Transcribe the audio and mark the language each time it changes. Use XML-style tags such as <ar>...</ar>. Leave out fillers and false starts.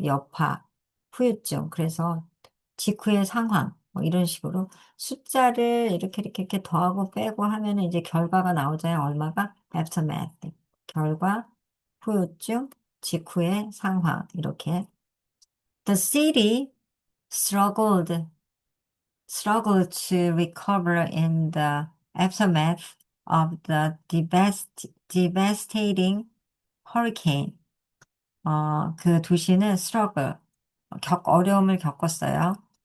<ko>여파, 후유증. 그래서 직후의 상황 뭐 이런 식으로 숫자를 이렇게 더하고 빼고 하면은 이제 결과가 나오잖아요. 얼마가 aftermath 결과, 후유증, 직후의 상황 이렇게.</ko> <en>The city struggled to recover in the aftermath of the devastating hurricane.</en> <ko>그 도시는 struggle, 어려움을 겪었어요.</ko>